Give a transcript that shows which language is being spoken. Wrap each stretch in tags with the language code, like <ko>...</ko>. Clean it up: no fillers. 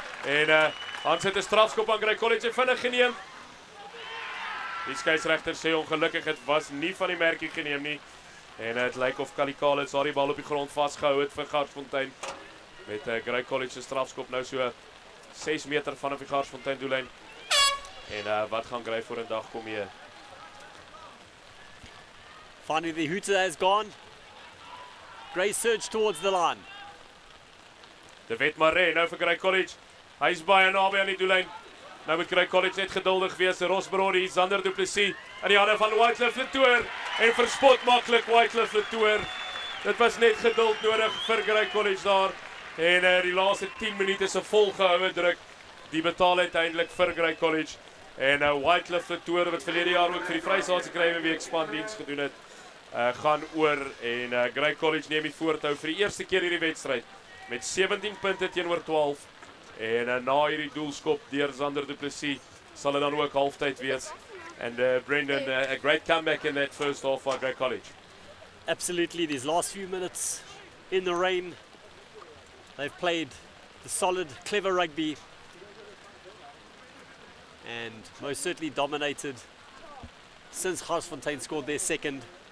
<af>En Hans het 'n strafskop aan Grey College en vinnig geneem. Die skeieregter sê ongelukkig dit was nie van die merkie geneem nie. En dit lyk of Kali Kalits daar die bal op die grond vasgehou het vir Garsfontein. Met Grey College se strafskop nou so 6 meter vanaf die Garsfontein doellyn. En wat gaan Grey voor 'n dag kom hier?</af> <en>Finally the hooter has gone. Grey surge towards the line.</en> <af>David Maree nou vir Grey College. Hy's baie naby aan die doellyn. Nou moet Grey College net geduldig wees. Rosbrody, Zander Du Plessis in die hande van Wycliffe Latour en verspot maklik Wycliffe Latour. Dit was net geduld nodig vir Grey College daar. En die laaste 10 minute se volgehoue druk, die betaal uiteindelik vir Grey College. En Wycliffe Latour wat verlede jaar ook vir die Vrystaatse Kryweek span diens gedoen het, gaan oor en Grey College neem die voortou vir die eerste keer hierdie wedstryd met 17 punte teenoor 12. En na hierdie doelskop deur Zander Du Plessis sal dit dan ook halftyd wees.</af> <en>And Brendan, a great comeback in that first half for Grey College. Absolutely, these last few minutes in the rain, they've played the solid, clever rugby and most certainly dominated since Garsfontein scored their second.</en>